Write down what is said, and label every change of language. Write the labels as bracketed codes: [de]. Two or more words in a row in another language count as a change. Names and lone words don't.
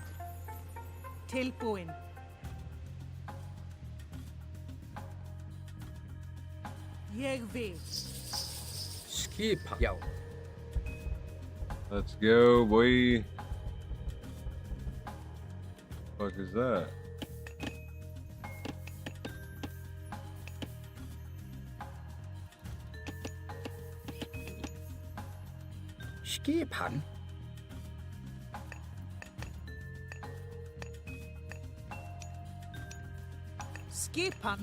[is] Tilbúin. Ég vil. Skipa. Já. [en] Let's go, boy. Fuck is that? [is] Skipan. Skipan.